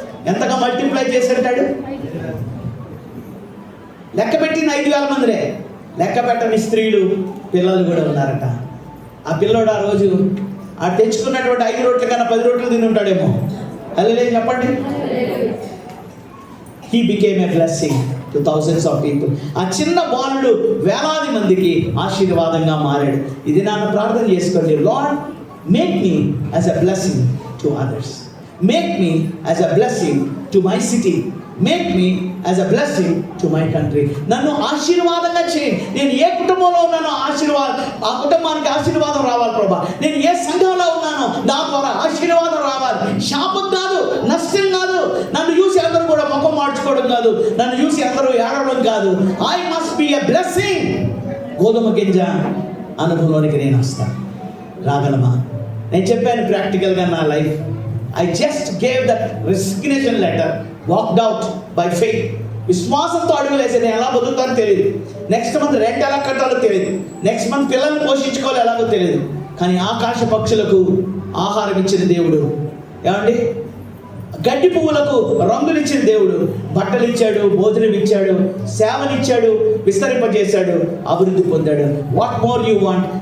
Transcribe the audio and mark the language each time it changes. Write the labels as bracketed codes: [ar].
[te] ఎంతగా మల్టిప్లై చేసేటాడు? లెక్క పెట్టిన 5,000 మందిరే, లెక్క పెట్టని స్త్రీలు, పిల్లలు కూడా ఉన్నారట. ఆ పిల్లోడు ఆ రోజు ఆ తెచ్చుకున్నటువంటి 5 రొట్టెల కన్నా 10 రొట్టెలు తిని ఉంటాడేమో. హల్లెలూయా చెప్పండి. [en] He became a blessing to thousands of people. [te] ఆ చిన్న బాలుడు వేలాది మందికి ఆశీర్వాదంగా మారాడు. ఇది నన్ను ప్రార్థన చేసుకోండి. [en] Lord, make me as a blessing to others. Make me as a blessing to my city. Make me as a blessing to my country. [te] నన్ను ఆశీర్వాదంగా చేయి. నేను ఏ కుటుంబంలో ఉన్నానో ఆ కుటుంబానికి ఆశీర్వాదం రావాలి ప్రభా. నేను ఏ సంఘంలో ఉన్నానో నా ద్వారా ఆశీర్వాదం రావాలి. శాపం కాదు, నష్టం కాదు. నన్ను చూసి అందరూ కూడా ముఖం మార్చుకోవడం కాదు, నన్ను చూసి అందరూ ఏడవడం కాదు. [en] I must be a blessing. [te] గోధుమ గింజ అనుభవంలోనికి నేను వస్తాను. రాగలమా? నేను చెప్పాను ప్రాక్టికల్గా నా life. [en] I just gave that resignation letter, walked out by faith. [te] విశ్వాసంతో అడుగులు వేసి నేను ఎలా బతుకుతానో తెలియదు, నెక్స్ట్ మంత్ రెంట్ ఎలా కట్టాలో తెలియదు, నెక్స్ట్ మంత్ పిల్లల్ని పోషించుకోవాలో ఎలాగో తెలియదు. కానీ ఆకాశ పక్షులకు ఆహారం ఇచ్చిన దేవుడు, ఏమండి గడ్డి పువ్వులకు రంగులు ఇచ్చిన దేవుడు, బట్టలు ఇచ్చాడు, భోజనం ఇచ్చాడు, సేవనిచ్చాడు, విస్తరింపజేశాడు, అభివృద్ధి పొందాడు. [en] What more you want?